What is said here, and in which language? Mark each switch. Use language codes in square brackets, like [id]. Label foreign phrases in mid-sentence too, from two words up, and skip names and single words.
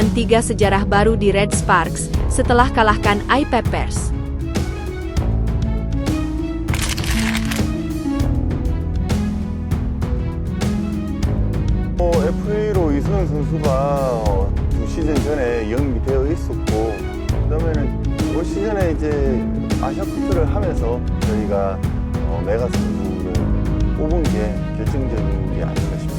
[id] 3 sejarah baru di Red Sparks setelah kalahkan iPeppers. [ko] FA로 이승현 선수가 2시즌 전에 영입이 되어 있었고, 그다음에는 올 시즌에 이제 아시아컵을 하면서 저희가 메가 선수를 뽑은 게 결정적인 게 아닌가 싶습니다.